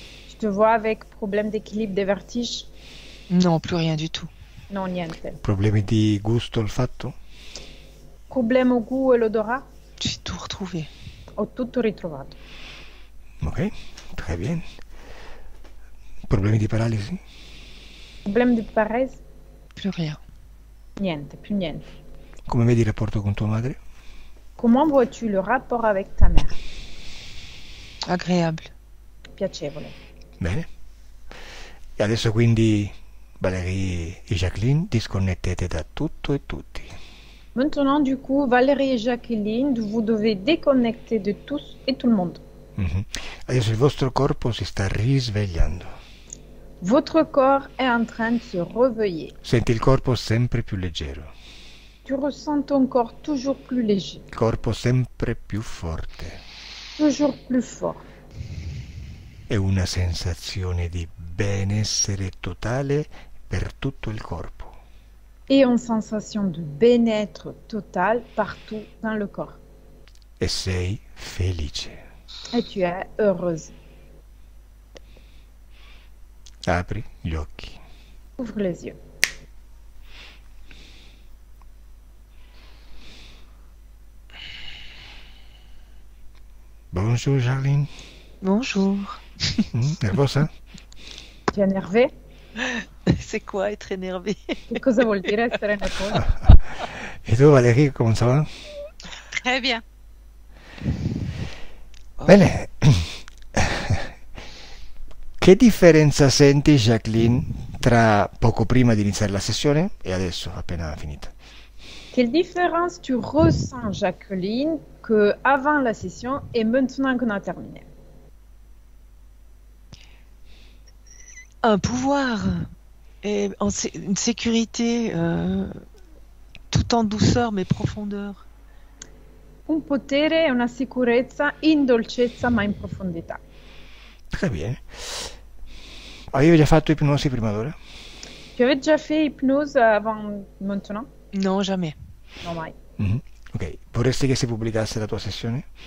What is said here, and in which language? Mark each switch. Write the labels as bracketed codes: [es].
[fr] Tu te vois avec problème d'équilibre, des vertiges? Non, plus rien du tout. [it] Non, niente. Problemi di gusto, olfatto? [fr] Problème au goût e l'odorat? J'ai tout retrouvé. [it] Ho tutto ritrovato. [fr] Ok, très bien. [it] Problemi di paralisi? [fr] Problème de paresse? Plus rien. [it] Niente, più niente. Come vedi il rapporto con tua madre? [fr] Comment vois-tu le rapport avec ta mère? Agréable. [it] Piacevole. Bene. E adesso quindi Valérie e Jacqueline disconnettete da tutto e tutti. [fr] Maintenant, du coup, Valérie et Jacqueline, vous devez déconnecter de tous et tout le monde. [it] Adesso il vostro corpo si sta risvegliando. [fr] Votre corps est en train de se réveiller. [it] Senti il corpo sempre più leggero, [fr] Tu ressens ton corps toujours plus léger, [it] il corpo sempre più forte [fr] toujours plus fort. [it] e una sensazione di benessere totale per tutto il corpo. [fr] Et une sensation de bien-être total partout dans le corps. [it] E sei felice. [fr] Et tu es heureuse. [it] Apri gli occhi. [fr] Ouvre les yeux. Bonjour Jacqueline. Bonjour. [it] Nervosa? [fr] Tu es énervé? C'est quoi être énervé? [it] Che cosa vuol dire essere nervosa? E tu Valérie, come [fr] ça va? Très bien. [it] Bene. Che differenza senti, Jacqueline, tra poco prima di iniziare la sessione e adesso, appena finita? [fr] Quelle différence tu ressens, Jacqueline, que avant la session et maintenant qu'on a terminé? Un pouvoir et une sécurité tout en douceur mais profondeur. [it] Un potere e una sicurezza in dolcezza ma in profondità. [fr] Très bien. [it] Avevi già fatto ipnosi prima d'ora? [fr] Tu avais déjà fait hypnose avant maintenant? Non, jamais. [it] Non, mai. Ok, vorresti che si pubblicasse la tua sessione?